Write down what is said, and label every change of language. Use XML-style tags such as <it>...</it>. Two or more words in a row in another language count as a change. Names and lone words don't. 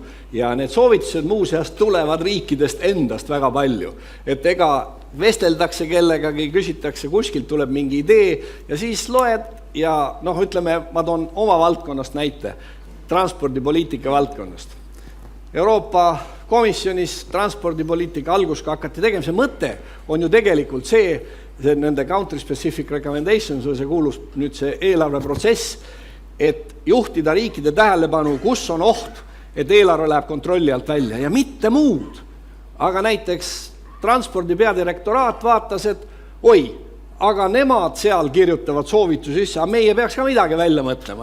<et>Ja need soovitused muuseas tulevad riikidest endast väga palju, et ega vesteldakse kellegagi, küsitakse, kuskilt tuleb mingi idee ja siis loed ja ütleme, ma toon oma valdkonnast näite, transpordipoliitika valdkonnast. Euroopa Komisjonis transpordipoliitika algusega hakati tegema, see mõte on ju tegelikult see nende</et> <en>country specific recommendations</en> <et>või see kuulus nüüd see eelarveprotsess, et juhtida riikide tähelepanu, kus on oht, et eelarve läheb kontrolli alt välja ja mitte muud. Aga näiteks transpordi peadirektoraat vaatas, et oi, aga nemad seal kirjutavad soovitusi sisse, aga meie peaks ka midagi välja mõtlema.</et>